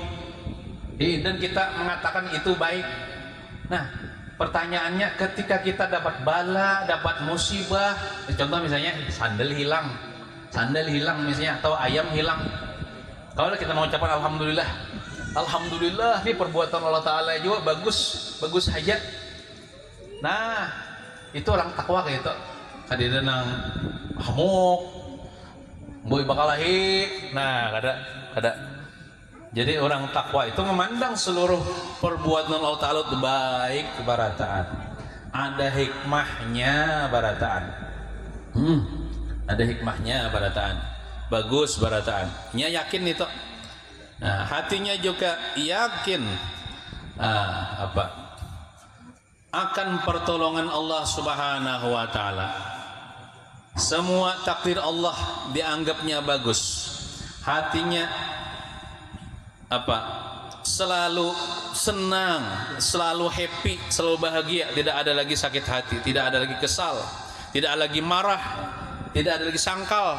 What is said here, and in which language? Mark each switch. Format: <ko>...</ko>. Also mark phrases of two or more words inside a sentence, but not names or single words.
<id>Dan kita mengatakan itu baik. Nah, pertanyaannya ketika kita dapat bala, dapat musibah, contoh misalnya sandal hilang misalnya, atau ayam hilang. Kalau kita mengucapkan alhamdulillah, alhamdulillah ini perbuatan Allah Ta'ala juga bagus aja. Nah, itu orang takwa kayak itu.</id> <bjn>Kadina nang hamuk, boy bakalahi. Nah, kada.</bjn> <id>Jadi orang takwa itu memandang seluruh perbuatan Allah Ta'ala itu baik barataan.</id> <bjn>Ada hikmahnya barataan. Ada hikmahnya barataan. Bagus barataan. Nya yakin itu.</bjn> <id>Nah, hatinya juga yakin akan pertolongan Allah</id> <ar>Subhanahu wa taala.</ar> <id>Semua takdir Allah dianggapnya bagus. Hatinya selalu senang, selalu happy, selalu bahagia, tidak ada lagi sakit hati, tidak ada lagi kesal, tidak ada lagi marah, tidak ada lagi sangkal.</id>